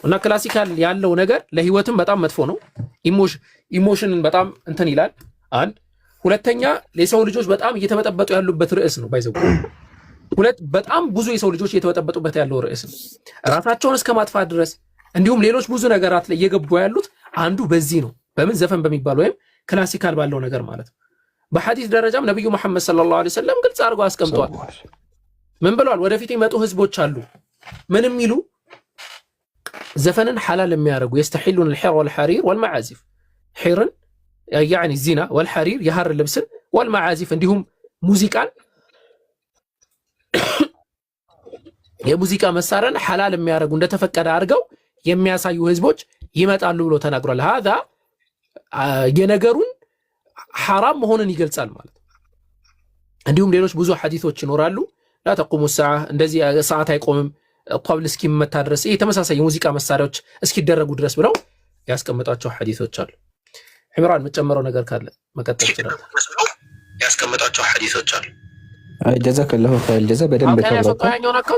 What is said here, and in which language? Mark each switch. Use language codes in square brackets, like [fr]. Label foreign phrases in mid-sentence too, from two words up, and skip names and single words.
[am] እና ክላሲካል ያለው ነገር ለህይወትም በጣም መጥፎ ነው። ኢሞሽንን በጣም እንትን ይላል። አንድ ሁለተኛ ለሰው ልጆች በጣም እየተበጠበጡ ያሉበት ርዕስ ነው። ባይዘው ሁለት በጣም ብዙ የሰው ልጆች እየተበጠበጡበት ያለው ርዕስ ነው። ራሳቸውን እስከ ማጥፋት ድረስ እንዲሁም ሌሎች ብዙ ነገራት ላይ እየገቡ ያሉት አንዱ በዚህ ነው። በምን ዘፈን በሚባል ወይም ክላሲካል ባለው ነገር ማለት ነው። በሐዲስ ደረጃም ነብዩ መሐመድ [ar] صلى الله عليه وسلم [am] ግልጽ አድርገው አስቀምጠዋል። ምን ብለዋል? ወደፊት የመጡ ህዝቦች አሉ ምንም ይሉ ዘፈንን ሐላል የሚያደርጉ [ar] يستحلون الحر والحرير والمعازف [am] حرን [ar] يعني الزنا والحرير [am] የሐር ልብስን والمعازف እንዲሁም ሙዚቃን የሙዚቃ መሳሪያን ሐላል የሚያደርጉ እንደተፈቀደ አድርገው የሚያሳዩ ህዝቦች ይመጣሉ ብሎ ተናግሯል። هذا የነገሩን ሐራም መሆኑን ይገልጻል ማለት ነው። እንዲሁም ሌሎች ብዙ ሐዲሶች ይኖራሉ። [ar] لا تقوم الساعه [am] እንደዚህ ሰዓት አይቆምም ቋብል እስኪመታ ድረስ ተመሳሳይ የሙዚቃ መሳሪያዎች እስኪደረጉ ድረስ ብለው ያስቀምጣቸው ሐዲሶች አሉ። ኢምራን መጨመረው ነገር ካለ መቀጠል ይችላል። ያስቀምጣቸው ሐዲሶች አሉ። [ar] جزاك الله خير جزا በደንብ [am] ተባረከ። አካውንት